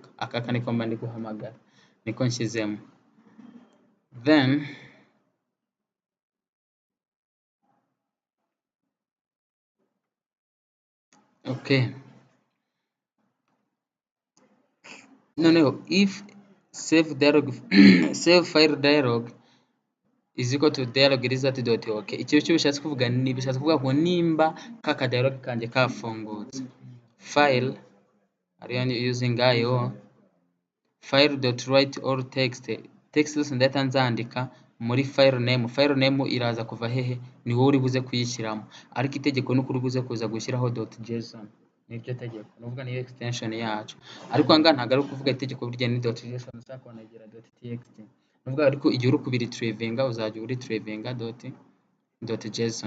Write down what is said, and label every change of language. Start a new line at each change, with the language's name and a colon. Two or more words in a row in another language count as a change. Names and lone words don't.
Kinyarwanda: Akaka niko mba ndi guhamagara, niko nshyizemo.
English: Then okay, noneho if save dialog save file dialog is equal to dialog result.ok,
Kinyarwanda: icyo bishatse kuvuga ni bishatse kuvuga ko nimba kaka dialog kanjye kafungutse, file ariyo
English: using io file.write all text
Kinyarwanda: zose ndahita nzandika muri
English: file name
Kinyarwanda: iraza kuva hehe, ni wowe uri buze kuyishyiramo, ariko itegeko ni ukuri buze kuza gushyiraho .json, niryo tegeko, nuvuga niyo extension yacu, ariko aha ngaha ntabwo ari ukuvuga itegeko burya ni .json, ushaka kwanegera .txt, nuvuga ariko igihe uri kubiritrivinga uzajya uritrivinga .json.